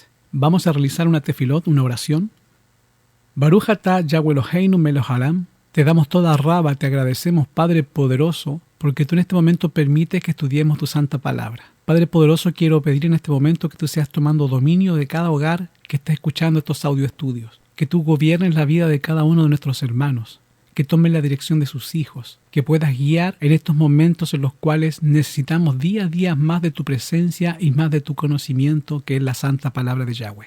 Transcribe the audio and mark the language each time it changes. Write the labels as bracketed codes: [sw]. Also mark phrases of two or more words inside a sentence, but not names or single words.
[es] Vamos a realizar una tefilot, una oración. [he] ברוך אתה יהוה אלוהינו מלך העולם. [es] Te damos [he] תודה רבה, [es] te agradecemos, Padre poderoso, porque tú en este momento permites que estudiemos tu santa palabra. Padre poderoso, quiero pedir en este momento que tú seas tomando dominio de cada hogar que esté escuchando estos audioestudios, que tú gobiernes la vida de cada uno de nuestros hermanos, que tomes la dirección de sus hijos, que puedas guiar en estos momentos en los cuales necesitamos día a día más de tu presencia y más de tu conocimiento, que es la santa palabra de Yahweh.